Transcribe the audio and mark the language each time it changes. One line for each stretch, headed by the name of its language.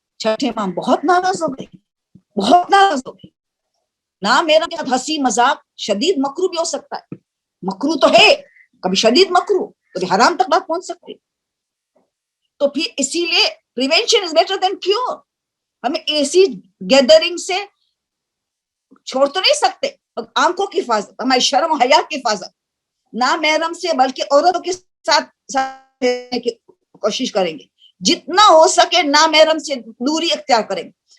Urdu: چھٹے امام بہت ناراض ہو گئے, بہت ناراض ہو گئے. نہ میرا کیا ہنسی مذاق شدید مکروہ بھی ہو سکتا ہے, مکروہ تو ہے, کبھی شدید مکروہ کبھی حرام تک بات پہنچ سکتی. تو پھر اسی لیے
English: Prevention is better than cure.
Urdu: ہمیں ایسی گیدرنگ سے چھوڑ تو نہیں سکتے, آنکھوں کی حفاظت, ہماری شرم و حیا کی حفاظت, نہ محرم سے بلکہ عورتوں کے ساتھ رہنے کی کوشش کریں گے, جتنا ہو سکے نہ محرم سے دوری اختیار کریں گے.